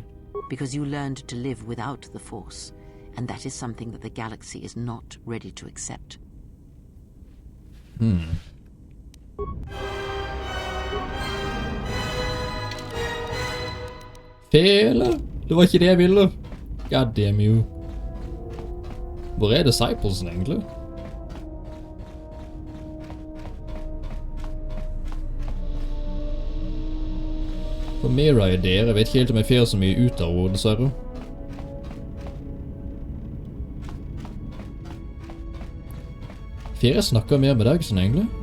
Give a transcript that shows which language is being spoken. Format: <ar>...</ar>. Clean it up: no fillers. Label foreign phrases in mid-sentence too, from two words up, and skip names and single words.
<en>Because you learned to live without the Force, and that is something that the galaxy is not ready to accept. Fele!</en> <da>Det var ikke det jeg ville.</da> <en>God damn you.</en> <da>Hvor er disciplesen egentlig?</da> <no>For mer er der, jeg vet ikke helt om jeg får så mye ut av henne, dessverre. Får jeg snakke mer med deg sånn egentlig?</no>